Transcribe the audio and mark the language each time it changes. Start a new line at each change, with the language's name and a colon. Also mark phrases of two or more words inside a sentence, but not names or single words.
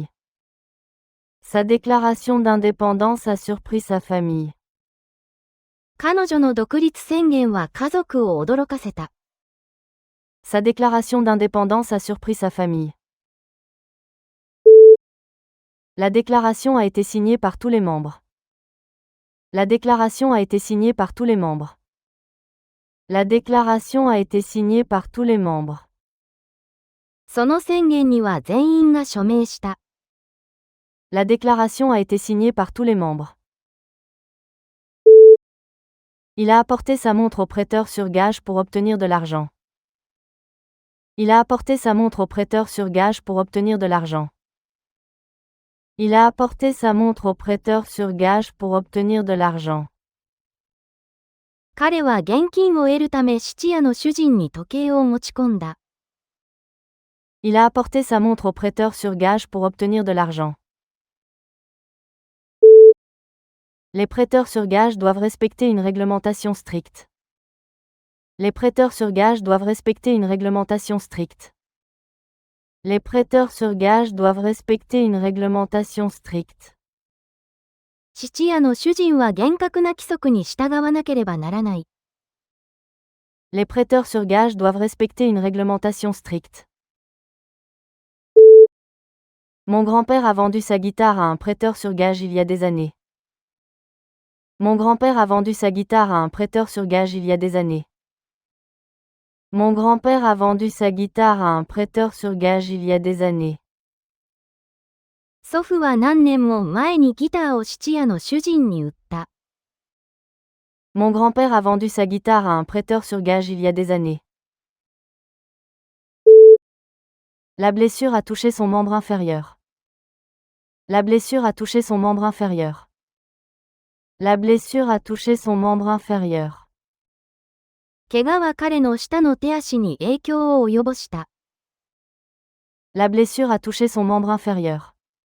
French: Sa déclaration d'indépendance a surpris sa famille.
Japanese: 彼女の独立宣言は家族を驚かせた。
French: Sa déclaration d'indépendance a surpris sa famille. La déclaration a été signée par tous les membres. La déclaration a été signée par tous les membres. La déclaration a été signée par tous les membres.
Japanese: その宣言には全員が署名した。
French: La déclaration a été signée par tous les membres. Il a apporté sa montre au prêteur sur gage pour obtenir de l'argent. Il a apporté sa montre au prêteur sur gage pour obtenir de l'argent. Il a apporté sa montre au prêteur sur gage pour obtenir de l'argent.
Japanese: 彼は現金を得るため質屋の主人に時計を持ち込んだ。
French: Il a apporté sa montre au prêteur sur gage pour obtenir de l'argent. Les prêteurs sur gage doivent respecter une réglementation stricte. Les prêteurs sur gage doivent respecter une réglementation stricte. Les prêteurs sur gage doivent respecter une réglementation stricte.
Japanese: 質屋の主人は厳格な規則に従わなければならない。
French: Les prêteurs sur gage doivent respecter une réglementation stricte. Mon grand-père a vendu sa guitare à un prêteur sur gage il y a des années. Mon grand-père a vendu sa guitare à un prêteur sur gage il y a des années. Mon grand-père a vendu sa guitare à un prêteur sur gage il y a des années.
Japanese: 祖父は何年も前にギターを質屋の主人に売った。
French: Mon grand-père a vendu sa guitare à un prêteur sur gage il y a des années. La blessure a touché son membre inférieur. La blessure a touché son membre inférieur. La blessure a touché son membre inférieur.
Japanese: 怪我は彼の下の手足に影響を及ぼした。
French: La blessure a touché son membre inférieur.